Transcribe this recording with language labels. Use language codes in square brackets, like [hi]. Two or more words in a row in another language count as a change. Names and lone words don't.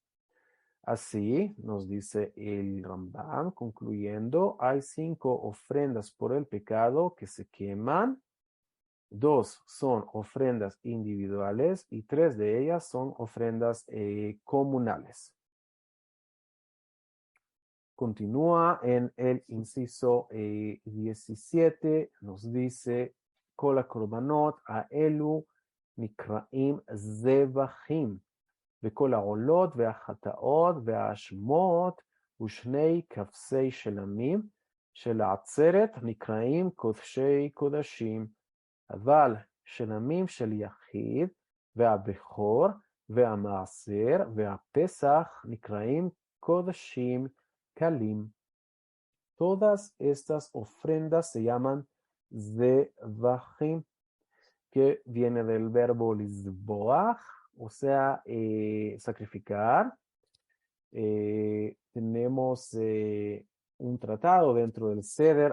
[es] Así nos dice el Rambam, concluyendo, hay 5 ofrendas por el pecado que se queman. 2 son ofrendas individuales y 3 de ellas son ofrendas comunales. Continúa en el inciso 17, nos dice, [he] Kol הקורבנות האלו נקראים זבחים, וכל העולות והחטאות והאשמות ושני כבשי שלמים של העצרת נקראים קודשי קודשים, אבל שלמים של יחיד והבכור והמעשר והפסח נקראים קודשים קלים. [es] Todas estas ofrendas se llaman zevachim, que viene del verbo lizboach, o sea, sacrificar. Tenemos un tratado dentro del Seder.